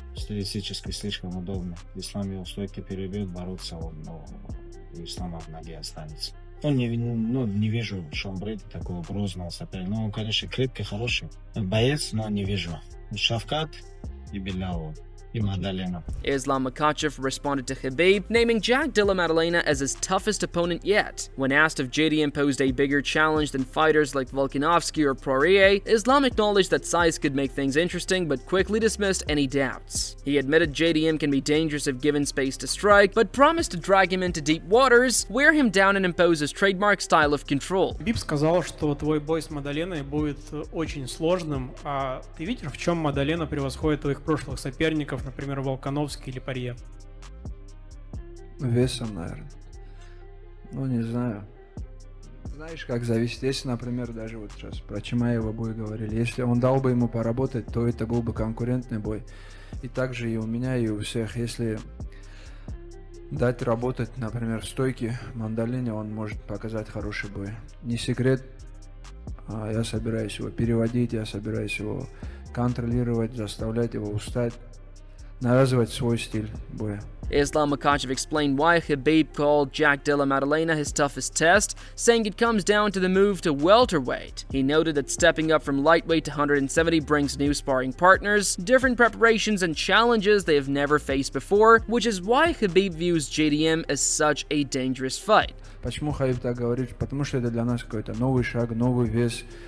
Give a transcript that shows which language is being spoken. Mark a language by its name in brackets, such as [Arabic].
[Russian] Стилистически слишком удобно. Ислам его стойко перебьет, бороться он, у Ислама в ноге останется. Не вижу Шон Брэди такого грозного соперника. Он, конечно, крепкий, хороший боец, но не вижу. Шавкат и Билял. [English] Islam Makhachev responded to Khabib, naming Jack Della Maddalena as his toughest opponent yet. When asked if JDM posed a bigger challenge than fighters like Volkanovski or Poirier, Islam acknowledged that size could make things interesting but quickly dismissed any doubts. He admitted JDM can be dangerous if given space to strike, but promised to drag him into deep waters, wear him down and impose his trademark style of control. [Russian] Khabib сказал, что твой бой с Маддаленой будет очень сложным, а ты видишь, в чем Маддалена превосходит твоих прошлых соперников, например, Волконовский или Порье? Весом, наверное. Ну, не знаю. Знаешь, как зависит. Если, например, даже вот сейчас про Чимаева бой говорили, если он дал бы ему поработать, то это был бы конкурентный бой. И также и у меня, и у всех. Если дать работать, например, в стойке Маддалене, он может показать хороший бой. Не секрет, я собираюсь его переводить, я собираюсь его контролировать, заставлять его устать, навязывать свой стиль боя. [English] Islam Makhachev explained why Khabib called Jack Della Maddalena his toughest test, saying it comes down to the move to welterweight. He noted that stepping up from lightweight to 170 brings new sparring partners, different preparations and challenges they have never faced before, which is why Khabib views JDM as such a dangerous fight. [Russian] Почему Хабиб так говорит? Потому что это для нас какой-то новый шаг, новый вес.